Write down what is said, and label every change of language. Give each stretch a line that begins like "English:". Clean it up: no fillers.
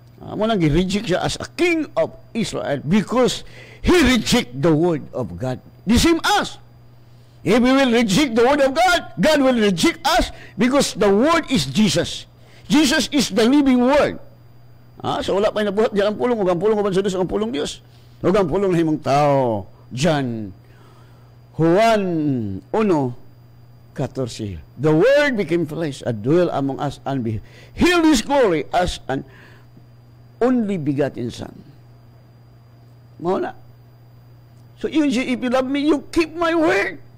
Cebuano: Mo nang i-reject siya
English: as a king of Israel because he reject the word of God. The same as. If we will reject the word of God, God will reject us because the word is Jesus. Jesus is the living word.
Cebuano: So wala pa nabuhat diyan ang pulong, ug ang pulong uban sa Dios ang pulong Dios. Ug ang pulong himong tao.
English: John Juan 1:14. The word became flesh and dwelt among us and beheld his glory as an only begotten son.
Cebuano: Mao na.
English: So if you love me, you keep my word.